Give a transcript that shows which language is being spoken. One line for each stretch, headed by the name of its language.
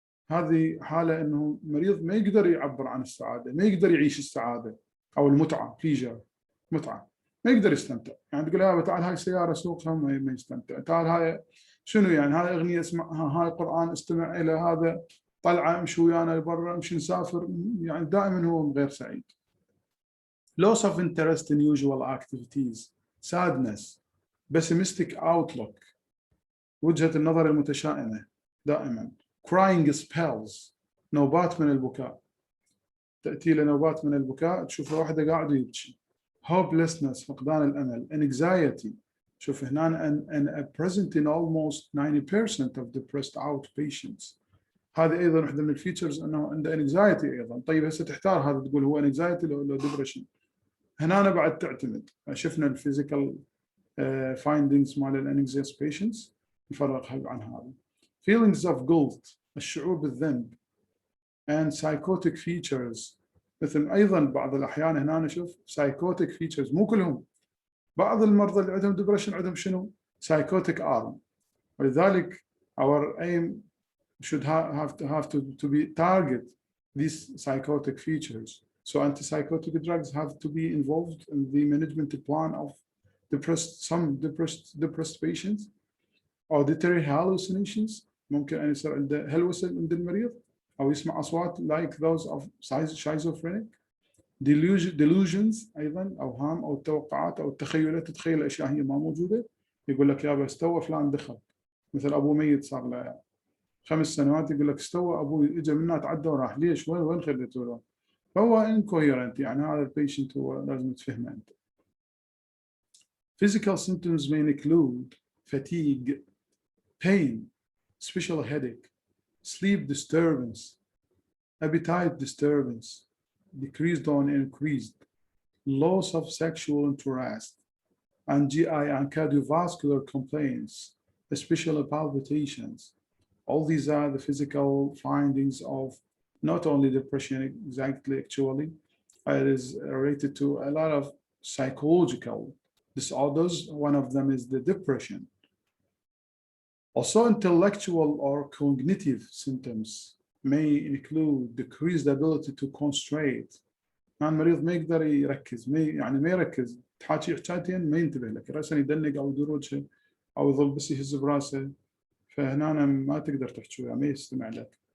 Arabic: هذه حاله انه المريض ما يقدر يعبر عن السعاده، ما يقدر يعيش السعاده او المتعه، pleasure متعه، ما يقدر يستمتع. يعني تقول له تعال هاي سياره سوقها ما يستمتع، تعال هاي شنو يعني هاي اغنيه اسمعها، هاي قران استمع الى، هذا طلعه امشي ويانا لبرا، امشي نسافر، يعني دائما هو غير سعيد.
English: loss of interest in usual activities، sadness، pessimistic outlook،
Arabic: وجهة النظر المتشائمة دائما،
English: crying spells،
Arabic: نوبات من البكاء، تأتي لنوبات من البكاء تشوف واحدة قاعد يبكي،
English: hopelessness،
Arabic: فقدان الأمل،
English: anxiety،
Arabic: شوف هنا
English: and present in almost 90% of depressed out patients. هذه ايضا واحده من الفيتشرز انه عنده انكزايتي ايضا. طيب هسه تحتار هذا تقول هو انكزايتي لو ديبرشن؟ هنا أنا بعد تعتمد، شفنا الفيزيكال فايندينجز مال الانكزيوس بيشنتس نفرقها عن هذا. feelings of guilt،
Arabic: الشعور بالذنب،
English: and psychotic features
Arabic: مثل أيضا بعض الأحيان هنا نشوف psychotic features، مو كلهم، بعض المرضى اللي عندهم depression عندهم شنو؟ psychotic arm.
English: ولذلك our aim should have to be target these psychotic features. So antipsychotic drugs have to be involved in the management plan of some depressed patients.
Arabic: Auditory hallucinations، ممكن أن يصير عنده هلوسة عند المريض أو يسمع أصوات
English: like those of schizophrenic.
Arabic: delusions أيضا أوهام أو التوقعات أو التخيلات، تتخيل أشياء هي ما موجودة، يقول لك يابا استوى فلان دخل، مثل أبو ميت صار له 5 سنوات يقول لك استوى أبوي إجا منا تعدى وراح، ليش؟ وين خليته له؟ فهو incoherent، يعني هذا البيشنت هو لازم تفهمه أنت.
English: Physical symptoms may include fatigue, pain, especially headache, sleep disturbance, appetite disturbance, decreased or increased, loss of sexual interest, and GI and cardiovascular complaints, especially palpitations. All these are the physical findings of not only depression exactly, actually, it is related to a lot of psychological disorders. One of them is the depression. Also, intellectual or cognitive symptoms may include decreased ability to concentrate.
Arabic: يعني المريض ما يقدر يركز، ما يركز، تحاكي حكايتين ما ينتبه لك، راسا يدنق او يدور وجهه او يظل بس يهز براسه، فهنا ما تقدر تحكي وياه، ما يستمع لك.